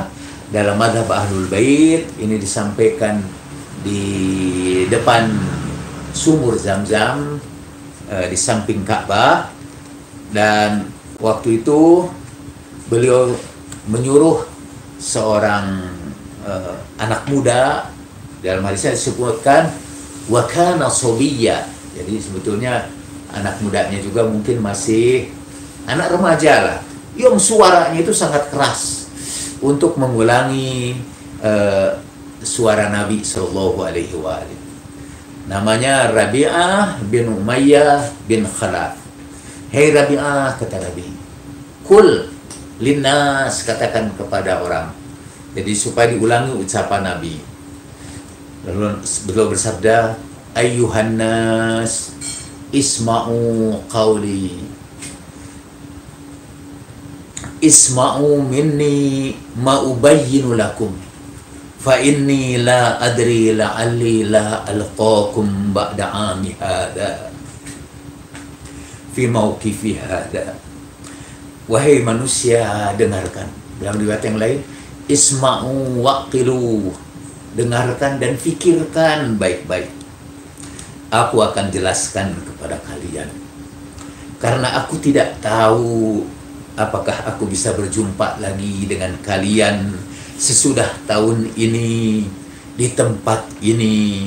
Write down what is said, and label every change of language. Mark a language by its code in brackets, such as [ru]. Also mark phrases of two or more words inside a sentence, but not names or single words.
[id] Dalam mazhab Ahlul Bait ini disampaikan di depan sumur Zam-Zam, di samping Ka'bah. Dan waktu itu beliau menyuruh seorang anak muda, dalam hadisnya disebutkan [ar] وكان صبيا. [id] Jadi sebetulnya anak mudanya juga mungkin masih anak remaja lah, yang suaranya itu sangat keras untuk mengulangi suara Nabi [ar] صلى الله عليه وسلم. [id] Namanya Rabi'ah bin Umayyah bin Khalaf. Hei Rabi'ah, kata Nabi, [ar] قل للناس, [id] katakan kepada orang. Jadi supaya diulangi ucapan Nabi. Lalu beliau bersabda, [ar] أيها الناس اسمعوا قولي اسمعوا مني ما أبين لكم فإني لا أدري لعلي لا ألقاكم بعد عامي هذا في موقفي هذا. [id] Wahai manusia, dengarkan. Dalam riwayat yang lain, [ar] اسمعوا واعقلوا, [id] dengarkan dan fikirkan baik-baik. Aku akan jelaskan kepada kalian, karena aku tidak tahu apakah aku bisa berjumpa lagi dengan kalian sesudah tahun ini di tempat ini.